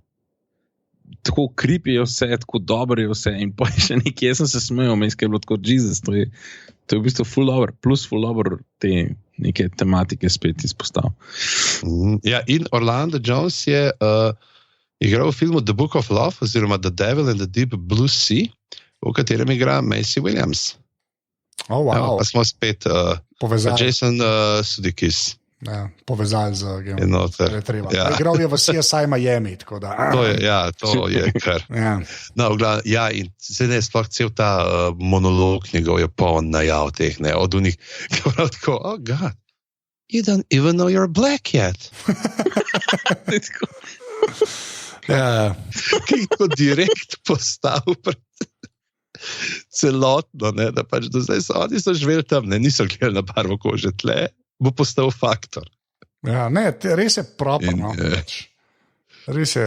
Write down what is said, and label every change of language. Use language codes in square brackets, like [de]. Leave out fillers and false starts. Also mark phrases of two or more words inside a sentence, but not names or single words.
[sl] Tako creepy je vse, tako dobro je vse in pa še nekaj, jaz sem se smejal, menjski je bilo tako, Jesus, to je v bistvu full dobro, plus full dobro te neke tematike spet izpostavil. Ja, in Orlando Jones je igral v filmu The Book of Love, oziroma The Devil and the Deep Blue Sea, v katerem igra Macy Williams. Oh, wow. Pa smo spet Jason Sudeikis. Ja, povezali z Game of Thrones. Ja. Igral je v CSI Miami, tako da. To je kar. Ja. No, ja, in zdaj sploh cel ta monolog njegov je poln najav teh, ne, od unih, ki prav tako, [en] oh God, you don't even know you're black yet. [sl] Ja. Ki je to direkt postavil pred celotno, ne, da pač do zdaj oni so živeli tam, ne, niso gledali na barvo kože tle. Bo postal faktor. Ja, ne, res je proper, no. Res je.